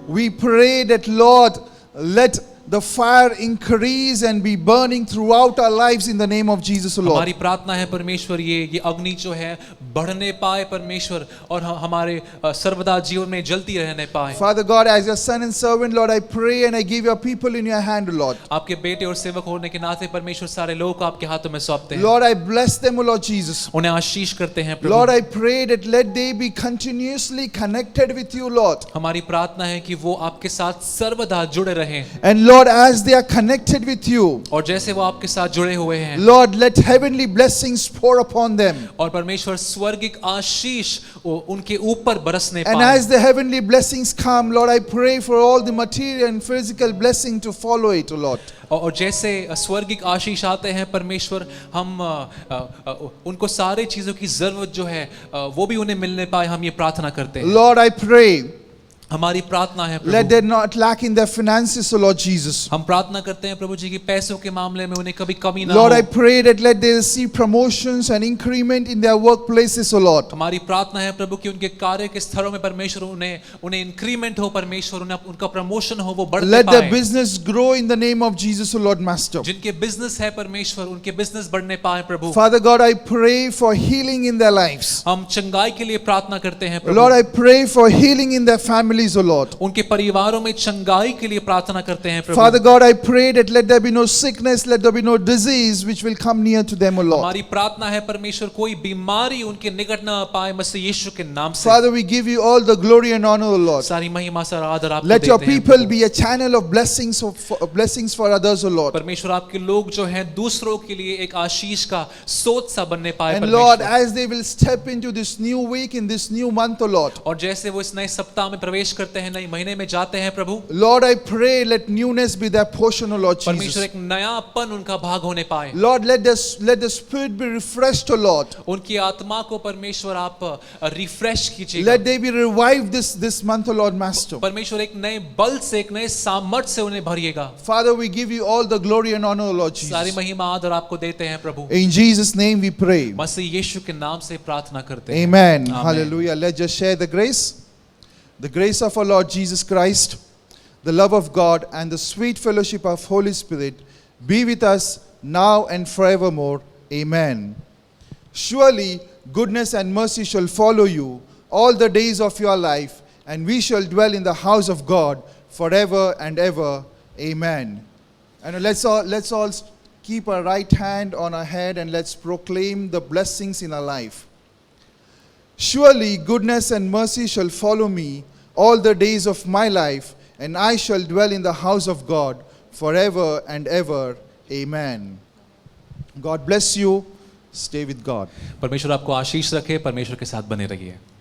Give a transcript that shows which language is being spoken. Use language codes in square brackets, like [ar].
[en] we pray that, Lord, let the fire increase and be burning throughout our lives in the name of Jesus, O Lord. [hi] हमारी प्रार्थना है परमेश्वर ये अग्नि जो है बढ़ने पाए परमेश्वर और हमारे सर्वदा जीवन में जलती रहने पाए। [en] Father God, as your son and servant, Lord, I pray and I give your people in your hand, O Lord. [hi] आपके बेटे और सेवक होने के नाते परमेश्वर सारे लोग आपके हाथों में सौंपते हैं। [en] Lord, I bless them, O Lord Jesus. [hi] उन्हें आशीष करते हैं प्रभु। [en] Lord, I pray that let they be continuously connected with you, Lord. [hi] हमारी प्रार्थना है कि वो आपके साथ सर्वदा जुड़े रहें [en] And Lord, as they are connected with you, [hi] और जैसे वो आपके साथ जुड़े हुए हैं [en] Lord, let heavenly blessings pour upon them. [hi] और परमेश्वर स्वर्गिक आशीष उनके ऊपर बरसने [en] And [hi] पाए। [en] as the heavenly blessings come, Lord, I pray for all the material and physical blessing to follow it, O Lord. [hi] और जैसे स्वर्गिक आशीष आते हैं परमेश्वर हम उनको सारे चीजों की जरूरत जो है वो भी उन्हें मिलने पाए, हम ये प्रार्थना करते हैं। [en] Lord, I pray [hi] हमारी प्रार्थना है [en] Let [hi] Prabhu, [en] there not lack in their finances, O Lord Jesus. [hi] हम प्रार्थना करते हैं प्रभु जी की पैसों के मामले में उन्हें कभी कमी ना [en] Lord, I [hi] हो। [en] pray that let they receive promotions and increment in their workplaces, O Lord. [hi] हमारी प्रार्थना है प्रभु कि उनके कार्य के स्थलों में परमेश्वर उन्हें इंक्रीमेंट हो, परमेश्वर उन्हें उनका प्रमोशन हो, वो बढ़ते [en] Let their [hi] पाए। [en] business grow in the name of Jesus, O Lord Master. [hi] जिनके बिजनेस है परमेश्वर, उनके बिजनेस बढ़ने पाए प्रभु। [en] Father God, I pray for healing in their lives. [hi] हम चंगाई के लिए प्रार्थना करते हैं [en] Lord, [hi] Prabhu, [en] I pray for healing in their families, O Lord. [hi] उनके परिवारों में चंगाई के लिए प्रार्थना करते हैं प्रभु। [en] Father God, I pray that let there be no sickness, let there be no disease which will come near to them, O Lord. [hi] हमारी प्रार्थना है परमेश्वर कोई बीमारी उनके निकट न पाए, मसीह यीशु के नाम से। [en] Father, we give you all the glory and honor, O Lord. [hi] सारी महिमा और आदर आपको [en] Let your [hi] देते हैं [en] people [hi] Prabhu. [en] be a channel of blessings for others, O Lord. [hi] परमेश्वर आपके लोग जो हैं दूसरों के लिए एक आशीष का स्रोत सा बनने पाए [en] And Lord, [hi] परमेश्वर। [en] as they will step into this new week, in this new month, O Lord. [hi] और जैसे वो इस नए सप्ताह में प्रवेश करते हैं, नए महीने में जाते हैं प्रभु, [en] Lord, I pray let newness be their portion, O Lord [hi] परमेश्वर [en] Jesus. [hi] एक नयापन उनका भाग होने पाए। [en] Lord, let the spirit be refreshed, O Lord. [hi] उनकी आत्मा को परमेश्वर आप रिफ्रेश कीजिएगा। [en] Let they be revived this month, O Lord Master. [hi] परमेश्वर एक नए बल से, एक नए सामर्थ से उन्हें भरिएगा। [en] Father, we give you all the glory and honor, O Lord [hi] सारी [en] Jesus. [hi] महिमा आदर आपको देते हैं प्रभु। [en] In Jesus' name we pray. [hi] मसीह यीशु के नाम से प्रार्थना करते हैं। [en] Amen. Amen. Hallelujah. Let's just share the grace. The grace of our Lord Jesus Christ, the love of God, and the sweet fellowship of Holy Spirit be with us now and forevermore. Amen. Surely goodness and mercy shall follow you all the days of your life, and we shall dwell in the house of God forever and ever. Amen. And let's all keep our right hand on our head and let's proclaim the blessings in our life. Surely goodness and mercy shall follow me all the days of my life, and I shall dwell in the house of God forever and ever. Amen. God bless you. Stay with God. [hi] परमेश्वर आपको आशीष रखे, परमेश्वर के साथ बने रहिए।